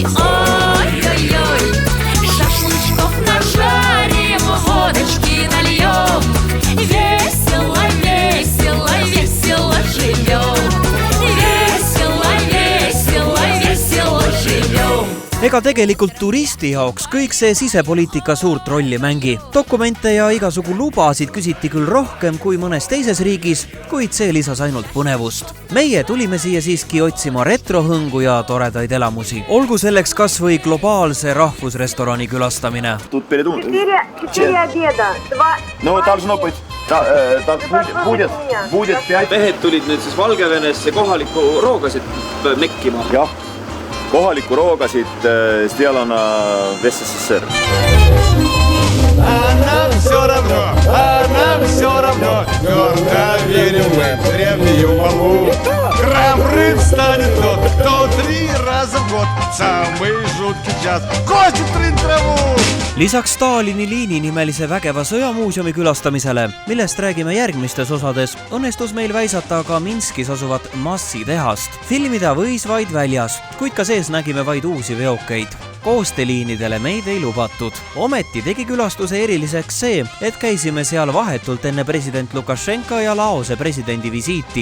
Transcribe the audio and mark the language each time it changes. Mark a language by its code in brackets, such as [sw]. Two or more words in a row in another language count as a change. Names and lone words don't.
[ru] Ой-ой-ой, шашлычков нажарим, водочки нальем. Весело, весело, весело живем. Весело, весело, весело живем. [et] ega tegelikult turisti jaoks kõik see sisepoliitika suurt rolli mängi. Dokumente ja igasugu lubasid küsiti küll rohkem kui mõnes teises riigis, kuid see lisas ainult põnevust. Meie tulime siia siiski otsima retrohõngu ja toredaid elamusi. Olgu selleks kas või globaalse rahvusrestorani külastamine. [ru] Тут передумал. 4 обеда, 2... No должно быть, будет 5. [et] Mehed tulid nüüd siis Valgevenesse kohalikku roogasid mekkima. Jah, kohalikku roogasid [ru] сделано в СССР. А нам все равно, твердо верим мы в древнюю молву. Храбрым станет тот, кто 3 раза в год самый жуткий час косит траву. [et] Lisaks Stalini liini nimelise vägeva sõjamuuseumi külastamisele, millest räägime järgmistes osades, õnnestus meil väisata ka Minskis asuvat massitehast. Filmida võis vaid väljas, kuid ka sees nägime vaid uusi veokeid. Koosteliinidele meid ei lubatud. Ometi tegi külastuse eriliseks see, et käisime seal vahetult enne president Lukašenka ja Laose presidendi visiiti.